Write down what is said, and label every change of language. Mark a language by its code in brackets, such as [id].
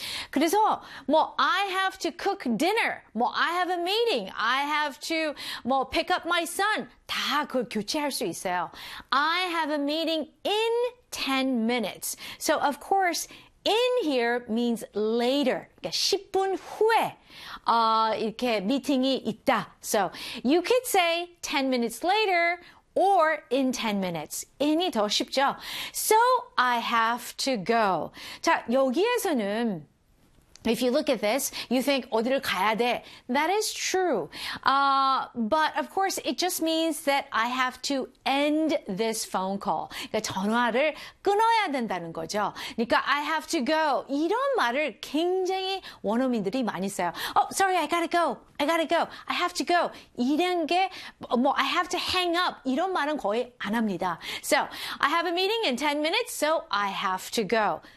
[en] 그래서 뭐 I have to cook dinner, 뭐 I have a meeting, I have to 뭐 pick up my son. [ko] 다 그걸 교체할 수 있어요. [en] I have a meeting in 10 minutes. So of course, in here means later. [ko] 그러니까 10분 후에 이렇게 미팅이 있다. [en] So you could say 10 minutes later or in 10 minutes. [ko] In이 더 쉽죠. [en] So I have to go. 자, 여기에서는 if you look at this, you think [ko] 어디를 가야 돼? [en] That is true. But of course, it just means that I have to end this phone call. [ko] 그러니까 전화를 끊어야 된다는 거죠. [en] 그러니까 I have to go. [ko] 이런 말을 굉장히 원어민들이 많이 써요. [en] Oh, sorry, I gotta go. I gotta go. I have to go. [ko] 이런 게 뭐 [en] I have to hang up. [ko] 이런 말은 거의 안 합니다. [en] So I have a meeting in 10 minutes, so I have to go.